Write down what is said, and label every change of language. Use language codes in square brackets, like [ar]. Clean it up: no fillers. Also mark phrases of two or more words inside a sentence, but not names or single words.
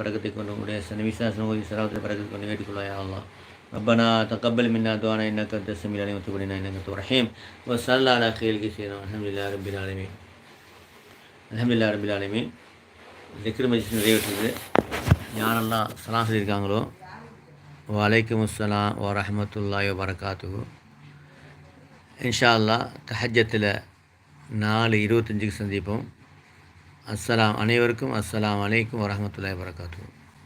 [ta] பறக்கத்தை கொண்டு உடைய விசாசனம் ஓதி சராவத்தை பறக்கத்தை கொண்டு வேண்டிக்கொள்ளும் [ar] يا الله ربنا تقبل منا دعانا انك انت السميع العليم وتب علينا انك انت الرحيم وصلى على خير سيدنا الحمد لله رب العالمين الحمد لله رب العالمين ذكر [ta] மஜ்லிஸ் நிறைவேற்றுது யாரெல்லாம் சலாம் சொல்லியிருக்காங்களோ [ar] وعليكم السلام ورحمة الله وبركاته إن شاء الله [ta] தஹஜ்ஜத்தில் 4:25 சந்திப்போம். அனைவருக்கும் [ar] السلام عليكم ورحمة الله وبركاته.